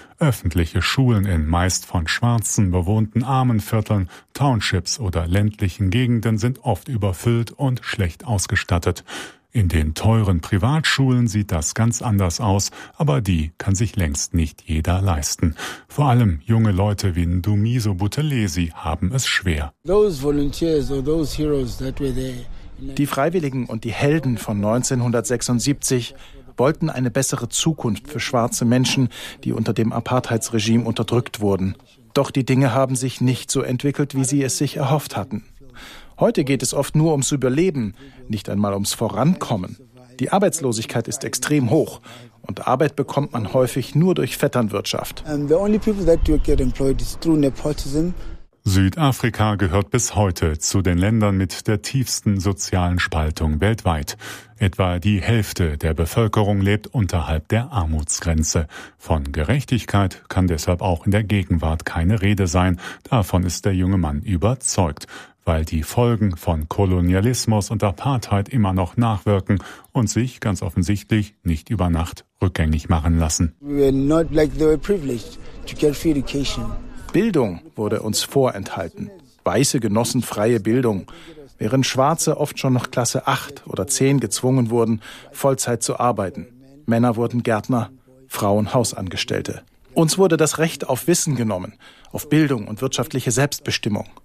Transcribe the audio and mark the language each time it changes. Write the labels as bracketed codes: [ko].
[de] Öffentliche Schulen in meist von Schwarzen bewohnten Armenvierteln, Townships oder ländlichen Gegenden sind oft überfüllt und schlecht ausgestattet. In den teuren Privatschulen sieht das ganz anders aus, aber die kann sich längst nicht jeder leisten. Vor allem junge Leute wie Ndumiso Buthelezi haben es schwer. [en] Those volunteers or those heroes that were there. [de] Die Freiwilligen und die Helden von 1976 wollten eine bessere Zukunft für schwarze Menschen, die unter dem Apartheidsregime unterdrückt wurden. Doch die Dinge haben sich nicht so entwickelt, wie sie es sich erhofft hatten. Heute geht es oft nur ums Überleben, nicht einmal ums Vorankommen. Die Arbeitslosigkeit ist extrem hoch und Arbeit bekommt man häufig nur durch Vetternwirtschaft. [en] The only people that do get employed is through nepotism. [de] Südafrika gehört bis heute zu den Ländern mit der tiefsten sozialen Spaltung weltweit. Etwa die Hälfte der Bevölkerung lebt unterhalb der Armutsgrenze. Von Gerechtigkeit kann deshalb auch in der Gegenwart keine Rede sein. Davon ist der junge Mann überzeugt, weil die Folgen von Kolonialismus und Apartheid immer noch nachwirken und sich ganz offensichtlich nicht über Nacht rückgängig machen lassen. [en] We were not like they were privileged to get free education. [de] Bildung wurde uns vorenthalten. Weiße genossen freie Bildung, während Schwarze oft schon nach Klasse 8 oder 10 gezwungen wurden, Vollzeit zu arbeiten. Männer wurden Gärtner, Frauen Hausangestellte. Uns wurde das Recht auf Wissen genommen, auf Bildung und wirtschaftliche Selbstbestimmung.